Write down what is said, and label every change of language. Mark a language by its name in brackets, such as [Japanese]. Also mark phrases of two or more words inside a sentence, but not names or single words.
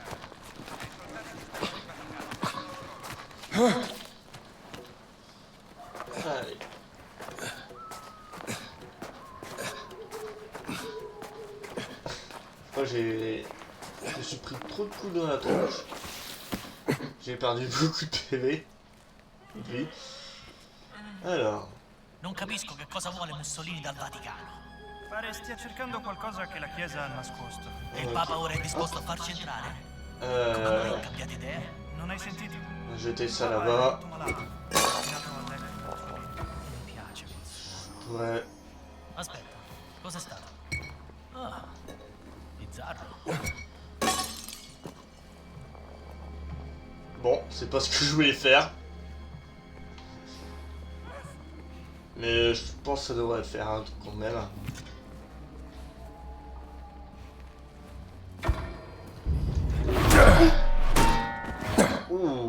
[French] Allez. Moi je me suis pris trop de coups dans la tronche. J'ai perdu beaucoup de PV. De vie. Alors. [Italian] Non capisco che cosa vuole Mussolini dal Vaticano. Pare stia cercando qualcosa che la Chiesa ha nascosto. E il Papa ora è disposto a farci entrare? Come mai cambiate idea? Non hai sentito? [French] On va jeter ça [Italian] Papa è [French] là-bas. [Italian] molto malato. È nato a letto. Non mi piace questo. [French] Ouais. [Italian] Aspetta, cos'è stato? Ah, bizzarro. [French] Bon, c'est pas ce que je voulais faire. Mais je pense que ça devrait le faire hein, quand même. Ouh.